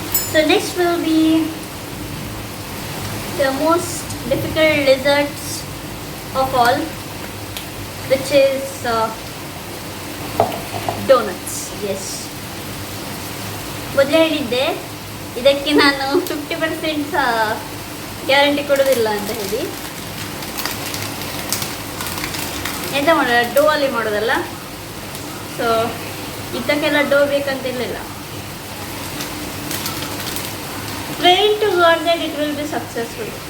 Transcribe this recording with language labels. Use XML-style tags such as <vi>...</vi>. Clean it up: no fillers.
<en>So next will be the most difficult desserts of all, which is donuts. Yes.</en> <kn>ಮೊದಲೇ ಹೇಳಿದ್ದೆ ಇದಕ್ಕೆ ನಾನು 50% guarantee ಕೊಡೋದಿಲ್ಲ ಅಂತ ಹೇಳಿ. ಎಂತ ಮಾಡೋದು, ಡೋ ಅಲ್ಲಿ ಮಾಡೋದಲ್ಲ, ಸೊ ಇದಕ್ಕೆಲ್ಲ ಡೋ ಬೇಕಂತಿರಲಿಲ್ಲ.</kn> <en>Praying to God that it will be successful.</en>